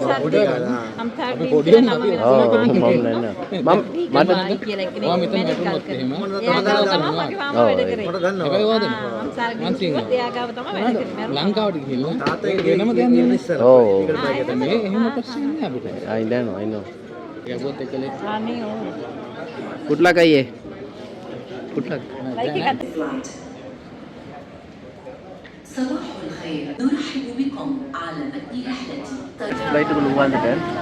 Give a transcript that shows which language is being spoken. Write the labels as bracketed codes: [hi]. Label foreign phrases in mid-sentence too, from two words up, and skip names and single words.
[si] පොඩියම ඔව් මම නෑ මම ඔයා මෙතන වැටුනොත් එහෙම ලංකාවට ගිහිල්ලා වෙනම දෙයක් නෙමෙයි. ඔව් මේ එහෙම ප්‍රශ්න නෑ අපිට. [en] I know යබොත් එකලේ [si] අනේ ඔව් [en] good luck අයියේ good luck [ar] صباح الخير نرحب بكم على متن رحلة [ta] flight ku வந்துட்டேன்